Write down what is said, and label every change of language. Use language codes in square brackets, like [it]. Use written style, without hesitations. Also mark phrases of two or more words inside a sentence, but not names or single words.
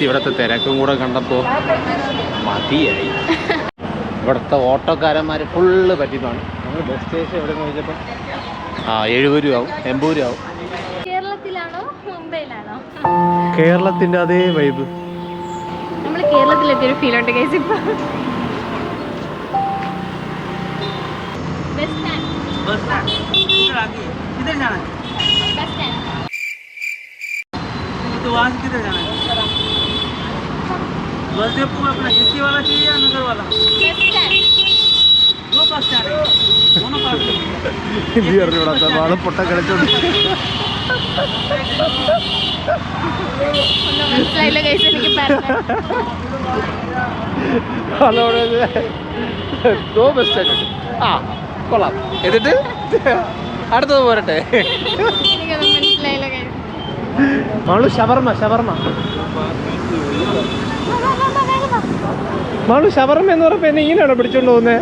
[ml] ഇവിടുത്തെ തിരക്കും കൂടെ കണ്ടപ്പോൾ മതിയായി. ഇവിടുത്തെ ഓട്ടോക്കാരന്മാർ ഫുള്ള് പറ്റിയതാണ്. നമ്മൾ [en] bus station [ml] എവിടെ നോക്കിയപ്പോൾ 70 രൂപ ആവും, 80 രൂപ ആവും. കേരളത്തിലാണോ മുംബൈയിലാണോ? കേരളത്തിൻ്റെ അതേ വൈബ്. നമ്മൾ കേരളത്തിലെത്തിയൊരു ഫീലുണ്ട് കേസ്. [hi] ഇപ്പോൾ [en] bus stand [hi] इधर आगे, किधर जाना है? [en] bus stand. [hi] तो वहाँ से किधर जाना है? [en] bus depot [hi] में अपना एसी वाला चाहिए या नगर वाला? [en] bus stand. [hi] 2 [en] bus stand [hi] है, दोनों पास में। हिंदी और जोड़ा था बाल पोटा करे चोट। [ml] മനസ്സിലായില്ല ഗൈസ്, എനിക്ക് [en] hello 2 bus stand. [ml] കൊള്ളാം. എന്നിട്ട് അടുത്തത് പോരട്ടെ. മാളു ഷവർമ മാളു ഷവർമ എന്ന് പറഞ്ഞപ്പോൾ എന്നെ ഇങ്ങനെയാണോ പിടിച്ചോണ്ട് പോകുന്നത്?